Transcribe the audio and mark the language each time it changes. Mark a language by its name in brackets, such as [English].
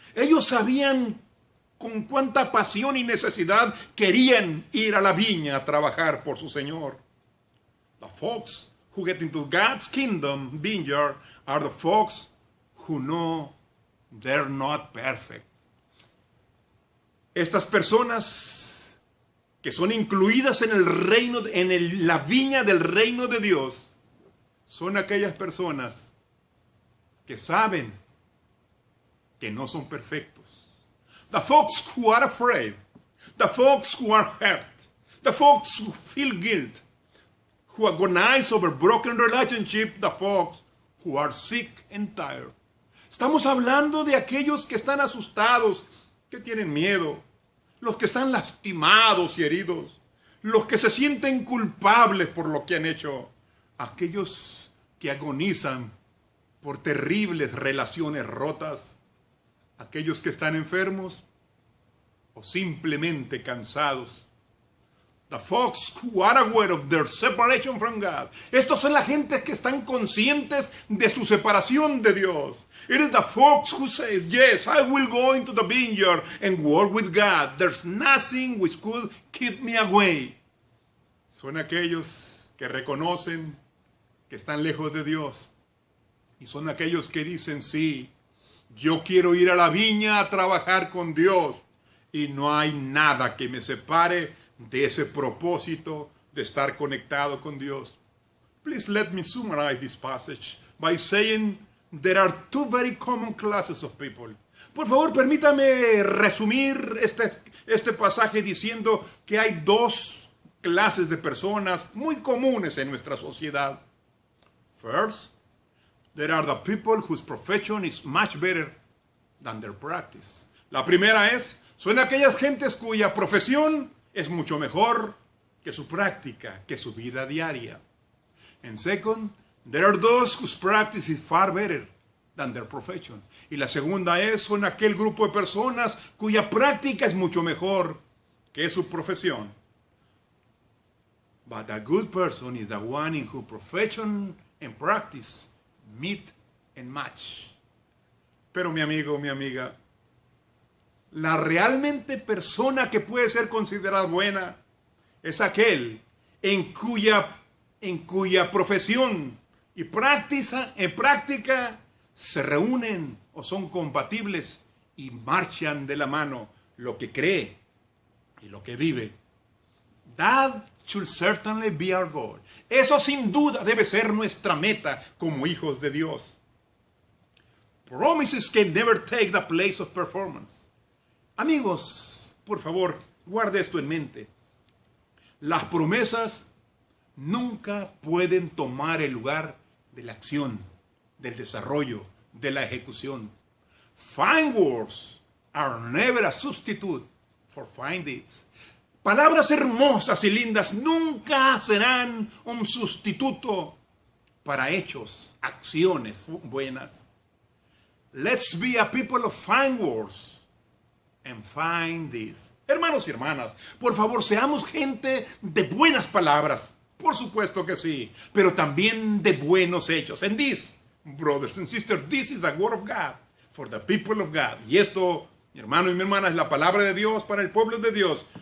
[Spanish] Ellos sabían con cuánta pasión y necesidad querían ir a la viña a trabajar por su Señor. [English] The folks who get into God's kingdom vineyard are the folks who know they're not perfect. [Spanish] Estas personas que son incluidas en el reino, la viña del reino de Dios, son aquellas personas que saben que no son perfectos. [English] The folks who are afraid, the folks who are hurt, the folks who feel guilt, who agonize over broken relationship, the folks who are sick and tired. [Spanish] Estamos hablando de aquellos que están asustados, que tienen miedo, los que están lastimados y heridos, los que se sienten culpables por lo que han hecho, aquellos que agonizan por terribles relaciones rotas, aquellos que están enfermos o simplemente cansados. [English] The folks who are aware of their separation from God. [Spanish] Estos son la gente que están conscientes de su separación de Dios. [English] It is the folks who says, yes, I will go into the vineyard and work with God. There's nothing which could keep me away. [Spanish] Son aquellos que reconocen que están lejos de Dios. Y son aquellos que dicen, sí, yo quiero ir a la viña a trabajar con Dios. Y no hay nada que me separe de ese propósito de estar conectado con Dios. [English] Please let me summarize this passage by saying there are two very common classes of people. [Spanish] Por favor, permítame resumir este pasaje diciendo que hay dos clases de personas muy comunes en nuestra sociedad. [English] First, there are the people whose profession is much better than their practice. [Spanish] La primera son aquellas gentes cuya profesión es mucho mejor que su práctica, que su vida diaria. [English] And second, there are those whose practice is far better than their profession. [Spanish] Y la segunda son aquel grupo de personas cuya práctica es mucho mejor que su profesión. [English] But a good person is the one in whose profession and practice meet and match. [Spanish] Pero mi amigo, mi amiga, la realmente persona que puede ser considerada buena es aquel en cuya profesión y práctica se reúnen o son compatibles y marchan de la mano lo que cree y lo que vive. [English] That should certainly be our goal. [Spanish] Eso sin duda debe ser nuestra meta como hijos de Dios. [English] Promises can never take the place of performance. [Spanish] Amigos, por favor, guarde esto en mente. Las promesas nunca pueden tomar el lugar de la acción, del desarrollo, de la ejecución. [English] Fine words are never a substitute for fine deeds. [Spanish] Palabras hermosas y lindas nunca serán un sustituto para hechos, acciones buenas. [English] Let's be a people of fine words and fine deeds. [Spanish] Hermanos y hermanas, por favor, seamos gente de buenas palabras. Por supuesto que sí, pero también de buenos hechos. [English] And this, brothers and sisters, this is the word of God for the people of God. [Spanish] Y esto, mi hermano y mi hermana, es la palabra de Dios para el pueblo de Dios.